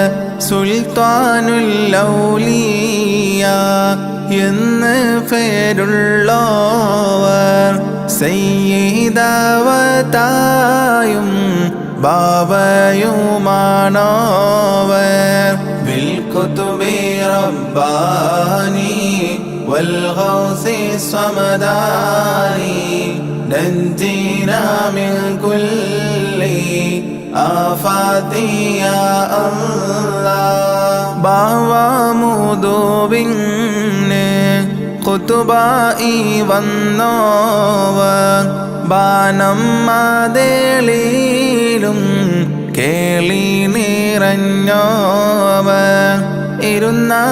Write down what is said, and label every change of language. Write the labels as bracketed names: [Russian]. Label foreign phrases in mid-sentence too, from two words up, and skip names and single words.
[Malayalam] സുൽത്താനുൽ ഔലിയ എന്ന് പേരുള്ളോവർ. സയ്യിദവതായും ബാബയുമാണോവർ. [Arabic] بالقطب الرباني والغوث الصمداني نجينا من كل آفات يا الله [Malayalam] ബാവാമുദുവിന് ഖുതുബായി വന്നോവർ ബാനം മാതേളിയിലും കേളി നിറഞ്ഞോവർ ഇരുന്ന